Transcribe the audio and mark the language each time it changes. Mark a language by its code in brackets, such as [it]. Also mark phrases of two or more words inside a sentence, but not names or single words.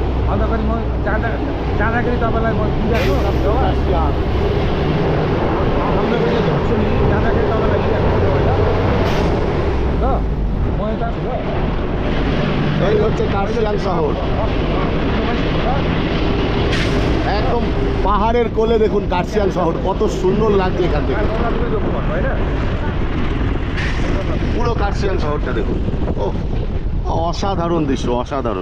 [ne] अन्तखेरि म जाँदाखेरि तपाईँलाई म दिइरहेको जाँदाखेरि तपाईँलाई दिइरहेको ल म यता [bn] এই হচ্ছে কার্শিয়াং শহর, একদম পাহাড়ের কোলে। দেখুন কার্শিয়াং শহর কত সুন্দর লাগছে এখান থেকে, পুরো কার্শিয়াং শহরটা দেখুন। ও অসাধারণ দৃশ্য, অসাধারণ।